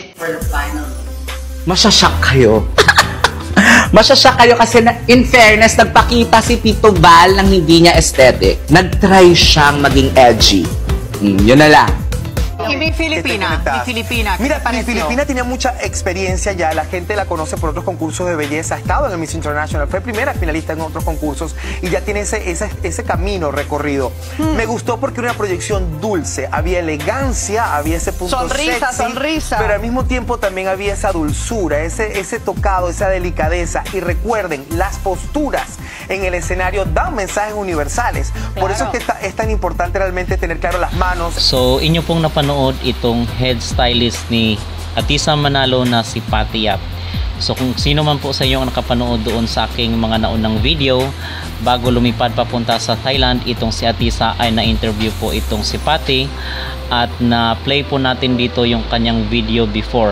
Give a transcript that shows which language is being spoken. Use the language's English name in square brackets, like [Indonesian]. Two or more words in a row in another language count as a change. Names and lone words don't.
[English] for the final? [Filipino] Masyashock kayo. Masyashock kayo kasi [English] in fairness, [Filipino] nagpakita si Tito Val ng hindi niya aesthetic. Nag-try siyang maging edgy. Yun na lang. [Spanish] Y mi Filipina, Mira, mi Filipina tiene mucha experiencia ya, la gente la conoce por otros concursos de belleza, ha estado en el Miss International, fue primera finalista en otros concursos y ya tiene ese camino recorrido. Me gustó porque era una proyección dulce, había elegancia, había ese punto sonrisa, sexy, sonrisa. pero al mismo tiempo también había esa dulzura, ese tocado, esa delicadeza. Y recuerden, las posturas en el escenario dan mensajes universales. Por eso es que es tan importante realmente tener claro las manos. [Filipino] So, inyo pong napanood itong head stylist ni Atisa Manalo na si Patty Yap. So, kung sino man po sa inyo ang nakapanood doon sa aking mga naunang video, bago lumipad papunta sa Thailand, itong si Atisa ay na-interview po itong si Patty at na-play po natin dito yung kanyang video before.